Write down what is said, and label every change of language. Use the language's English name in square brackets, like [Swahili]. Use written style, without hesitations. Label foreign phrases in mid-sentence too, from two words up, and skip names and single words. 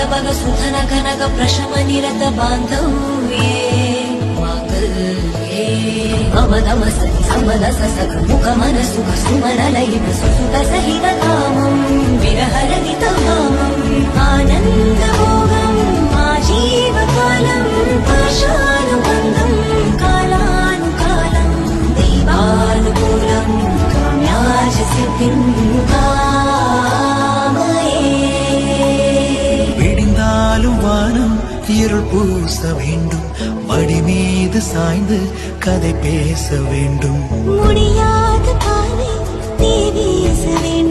[Sanskrit] भग सुधन कनक प्रशम निरत बान्धव्ये माङ्गल्ये मम नम सति समनस सख मुख मन सुख सुमन लयित सुसुत सहित कामम् विरहरहित भामम् आनन्द भोगम् आजीवकालम् पाशानुबन्धम् कालानुकालम् दैवानुकूलम् काम्याज सिद्धिम् [Tamil] விடிந்தாலும் வானம் இருள் பூச வேண்டும் மடி மீது சாய்ந்து கதை பேச வேண்டும் முடியாத பாதை நீ வீச